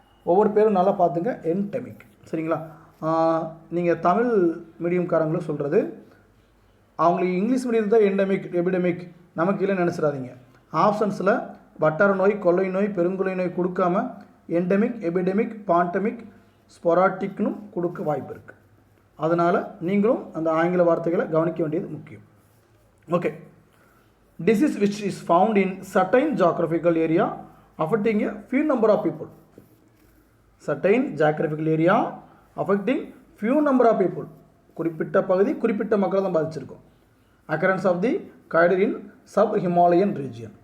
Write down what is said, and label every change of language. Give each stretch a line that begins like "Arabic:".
Tamil: ஒவ்வொரு பேரும் நல்லா பார்த்துங்க, என்டமிக். சரிங்களா? நீங்கள் தமிழ் மீடியம்காரங்களும் சொல்கிறது, அவங்களுக்கு இங்கிலீஷ் மீடியம் தான் என்டமிக், எபிடமிக் நமக்கு இல்லை நினச்சிடாதீங்க. ஆப்ஷன்ஸில் வட்டார நோய், கொள்ளை நோய், பெருங்கொள்ளை நோய் கொடுக்காம என்டமிக், எபிடமிக், பாண்டமிக், ஸ்பொராட்டிக்னு கொடுக்க வாய்ப்பு இருக்குது. அதனால் நீங்களும் அந்த ஆங்கில வார்த்தைகளை கவனிக்க வேண்டியது முக்கியம்.
English: Okay, disease which is found in certain geographical area affecting a few number of people. Certain geographical area affecting few number of people.
Tamil: குறிப்பிட்ட பகுதி குறிப்பிட்ட மக்களை தான் பாதிச்சிருக்கும்.
English: occurrence of the cardiac in sub-Himalayan region.